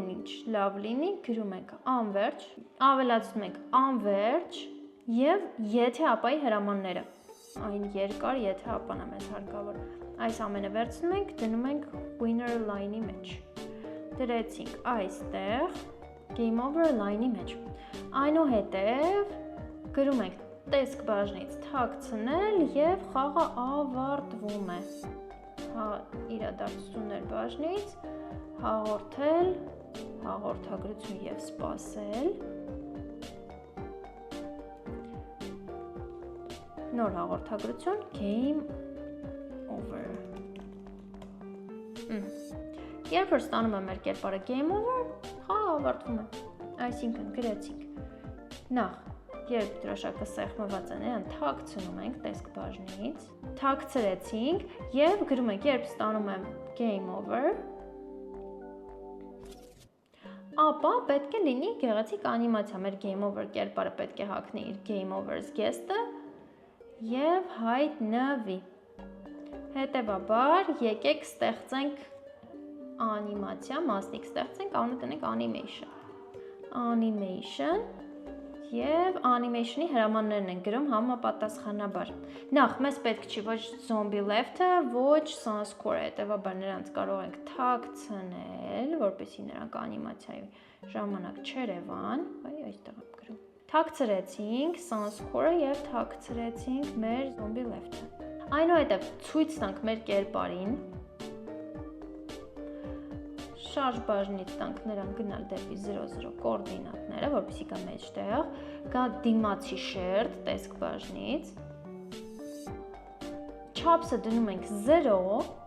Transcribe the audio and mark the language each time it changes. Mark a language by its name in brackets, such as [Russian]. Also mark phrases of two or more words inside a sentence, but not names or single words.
[Armenian] ինչ լավ լինի, գրում ենք անվերջ, ավելացնում ենք անվերջ եւ եթե ապայի հրամանները։ Այն երկար, եթե ապան է մեզ հարկավոր։ Այս ամենը վերցնում ենք, դնում ենք [English] winner line- [Armenian] ի մեջ։ Դրեցինք այստեղ [English] game over [Armenian] line-ի մեջ։ Այնուհետև գրում ենք տեսք բաժնից թաքցնել եւ խաղը ավարտվում է։ Իրադարձություններ բաժնից հաղորդել, հաղորդագրություն եւ սպասել։ Նոր հաղորդագրություն [English] game over։ [Armenian] Երբ որ ստանում է մեր կերպարը [English] game over, [Armenian] խաղը ավարտվում է։ Այսինքն գրեցինք նախ երբ դրոշակը սեղմված է, նրան թաքցնում ենք տեսք բաժնից, թաքցրեցինք եւ գրում ենք երբ ստանում եմ [English] game over, [Armenian] ապա պետք է լինի գեղեցիկ անիմացիա, մեր [English] game over [Armenian] կերպարը պետք է հագնի իր [English] game over-'s guest- [Armenian] ը եւ հայտնվի։ Հետևաբար եկեք ստեղծենք անիմացիա, մասնիկ ստեղծենք, անունը տնենք animation։ Animation եւ animation-ի հրամաններն են գրում համապատասխանաբար։ Նախ մեզ պետք չի ոչ [English] zombie left- [Armenian] ը, ոչ sunscore-ը, հետևաբար նրանց կարող ենք թաքցնել, որպեսզի նրանք անիմացիայի ժամանակ չերևան, այստեղ եմ գրում։ Թաքցրեցինք sunscore-ը եւ թաքցրեցինք մեր [English] zombie left- [Armenian] ը։ Այնուհետև ցույց տանք մեր կերպարին, շարժ բաժնից տանք նրան գնալ դեպի 0-0 կոորդինատները, որպեսզի գա մեջտեղ, գա դիմացի շերտ տեսք բաժնից, չափսը դնում ենք 0